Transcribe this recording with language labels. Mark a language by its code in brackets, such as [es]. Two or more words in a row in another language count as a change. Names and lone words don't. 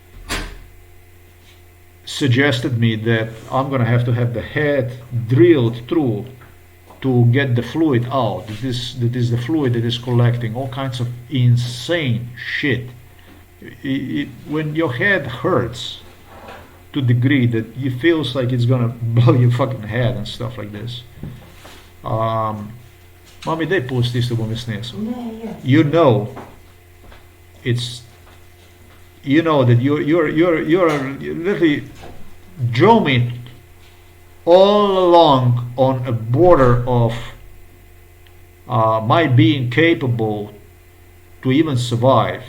[en] Suggested me that I'm going to have the head drilled through to get the fluid out. That is the fluid that is collecting all kinds of insane shit. When your head hurts to the degree that it feels like it's gonna blow your fucking head and stuff like this. [sl] Mami, daj pusti isto bom jaz nesel. [en] You know that you're literally drove me all along on a border of my being capable to even survive.